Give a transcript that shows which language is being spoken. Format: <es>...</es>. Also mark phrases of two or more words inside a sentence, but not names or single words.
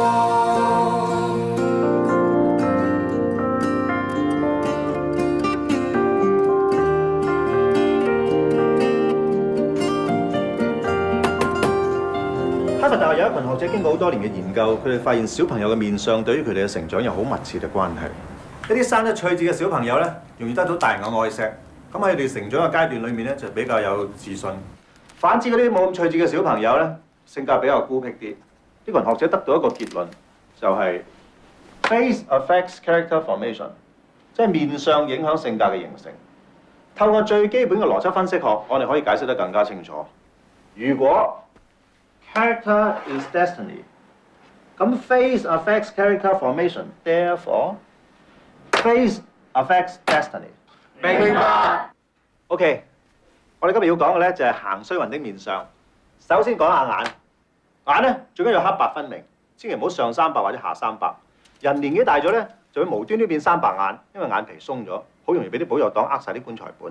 <yue>哈佛大學有一群學者經過好多年嘅研究，佢哋發現小朋友嘅面相對於佢哋嘅成長有好密切嘅關係。一啲生得趣致嘅小朋友咧，容易得到大人嘅愛錫，咁喺佢哋成長嘅階段裏面咧，就比較有自信。反之嗰啲冇咁趣致嘅小朋友咧，性格比較孤僻啲。呢群學者得到一個結論，就係</yue> <en>face affects character formation，</en> <yue>即係面相影響性格嘅形成。透過最基本嘅邏輯分析學，我哋可以解釋得更加清楚。</yue> <en>如果 character is destiny， 咁 face affects character formation，therefore face affects destiny。</en> <yue>明白。OK， 我哋今日要講嘅咧就係行衰運的面相。首先講下眼，眼咧最緊要黑白分明，千祈唔好上三白或者下三白。人年紀大咗咧，就會無端端變三白眼，因為眼皮鬆咗，好容易俾啲保佑黨呃晒啲棺材本。</yue>